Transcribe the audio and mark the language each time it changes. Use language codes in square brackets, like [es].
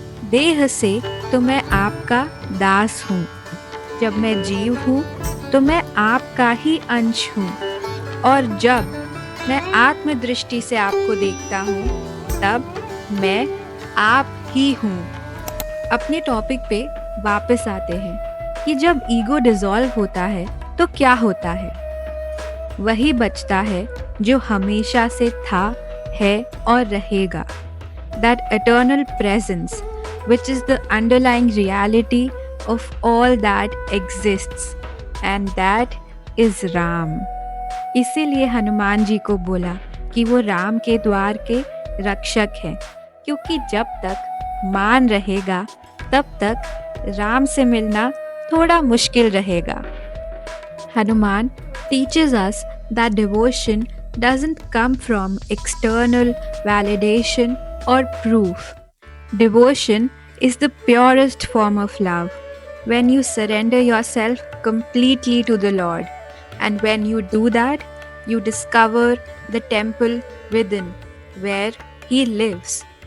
[hi] देह से तो मैं आपका दास हूँ, जब मैं जीव हूँ तो मैं आपका ही अंश हूँ, और जब मैं आत्मदृष्टि से आपको देखता हूँ तब मैं आप ही हूँ। अपने टॉपिक पे वापस आते हैं कि जब ईगो डिसॉल्व होता है तो क्या होता है? वही बचता है जो हमेशा से था, है और रहेगा। [en] That eternal presence which is the underlying reality of all that exists, and that is Ram. [hi] इसीलिए हनुमान जी को बोला कि वो राम के द्वार के रक्षक हैं, क्योंकि जब तक मान रहेगा तब तक राम से मिलना थोड़ा मुश्किल रहेगा। [en] Hanuman teaches us that devotion doesn't come from external validation or proof. Devotion is the purest form of love when you surrender yourself completely to the Lord, and when you do that, you discover the temple within where He lives.